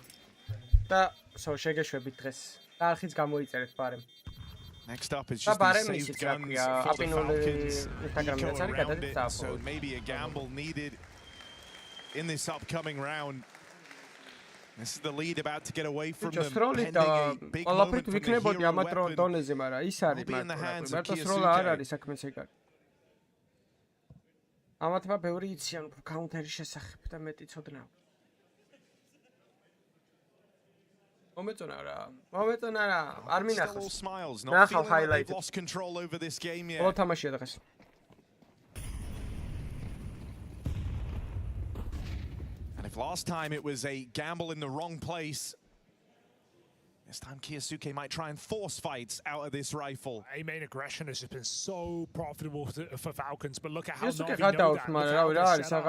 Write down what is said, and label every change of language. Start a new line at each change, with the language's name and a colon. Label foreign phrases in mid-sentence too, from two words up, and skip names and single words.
English: Next up is just the saved guns for the Falcons. Nico around it, so maybe a gamble needed in this upcoming round. This is the lead about to get away from them. Pending a big moment from the hero weapon. Will be in the hands of Kiyosuke.
Georgian: ამათმა ბევრი იციან კაუნტერის შესახებ და მეტი ცოდნა. მომეწონა რა, არ მინახავს. ნახავ highlight.
English: Lost control over this game yet.
Georgian: ბოლო თამაშია დღეს.
English: And if last time it was a gamble in the wrong place, this time Kiyosuke might try and force fights out of this rifle. A main aggression has just been so profitable for Falcons, but look at how NAVI know that.